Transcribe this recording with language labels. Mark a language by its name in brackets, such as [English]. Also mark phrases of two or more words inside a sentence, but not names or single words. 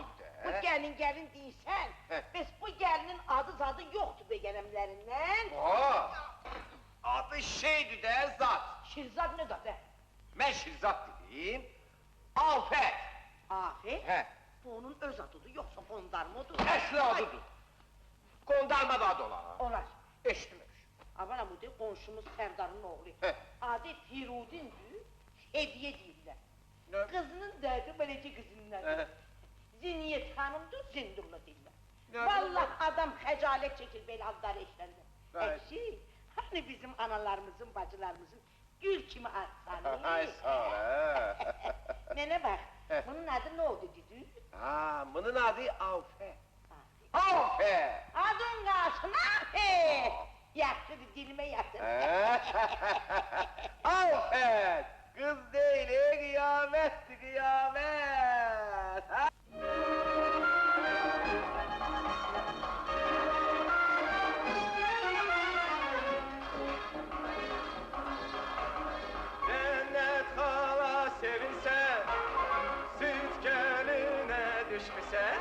[Azerbaijani] Bu gelin deyirsən, bəs bu gelinin adı yoktu be gelemlerinden. Adı şeydir də, zat. [Turkish] Şirzat ne da be? [Azerbaijani] Mən Şirzat dedim, Afət. Afət? Hə. Bu onun öz adıdır, yoksa kondarmodur. Əsli adıdır. Kondarma da adı olar. Olar. Eşitmiş. [Turkish] Aman bu de komşumuz Serdar'ın oğlu. Adı Firudin'dir, hediye deyirlər. Kızının derdi böylece kızından. Zinniyet hanımdır, zindurla deyirlər. [Azerbaijani] Vallahi adam xəcalet çəkir belə adları eşləndə. Əksi, hani bizim analarımızın, bacılarımızın gül kimi artsanı. Ay sağ ol. [Turkish] Nene bak, bunun adı ne oldu dedi? [Azerbaijani] Bunun adı Afət. Afət! Adın qalsın Afət! Yaxşıdır, dilime yatır. Afət! [Turkish] Kız değil, kıyamettir kıyamet! Cennet hala sevinsen, süt geline düşmüşsen.